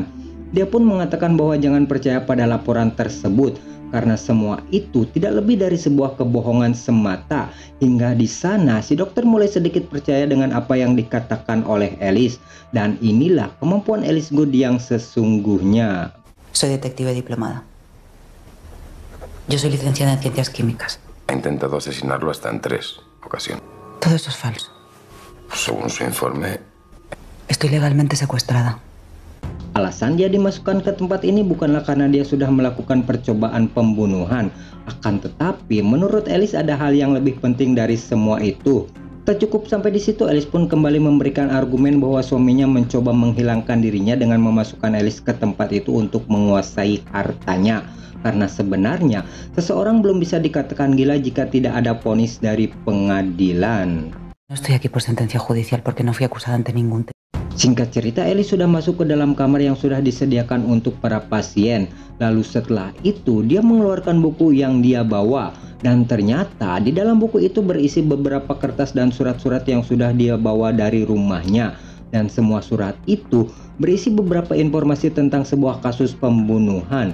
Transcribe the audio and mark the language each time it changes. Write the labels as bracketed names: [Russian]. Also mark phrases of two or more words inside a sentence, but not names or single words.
[Indonesian] Dia pun mengatakan bahwa jangan percaya pada laporan tersebut, karena semua itu tidak lebih dari sebuah kebohongan semata. Hingga di sana si dokter mulai sedikit percaya dengan apa yang dikatakan oleh Ellis. Dan inilah kemampuan Ellis Good yang sesungguhnya. [Spanish] Soy detective diplomada. Yo soy licenciada en ciencias químicas. Ha intentado asesinarlo hasta en 3 ocasiones. Todo eso es falso. Por Según su informe, Estoy legalmente secuestrada. [Indonesian] Alasan dia dimasukkan ke tempat ini bukanlah karena dia sudah melakukan percobaan pembunuhan. Akan tetapi, menurut Alice ada hal yang lebih penting dari semua itu. Tak cukup sampai di situ, Alice pun kembali memberikan argumen bahwa suaminya mencoba menghilangkan dirinya dengan memasukkan Alice ke tempat itu untuk menguasai hartanya. Karena sebenarnya, seseorang belum bisa dikatakan gila jika tidak ada vonis dari pengadilan. [Spanish] No estoy aquí por sentencia judicial porque no fui acusada ante ningún. [Indonesian] Singkat cerita, Alice sudah masuk ke dalam kamar yang sudah disediakan untuk para pasien. Lalu setelah itu, dia mengeluarkan buku yang dia bawa. Dan ternyata di dalam buku itu berisi beberapa kertas dan surat-surat yang sudah dia bawa dari rumahnya. Dan semua surat itu berisi beberapa informasi tentang sebuah kasus pembunuhan.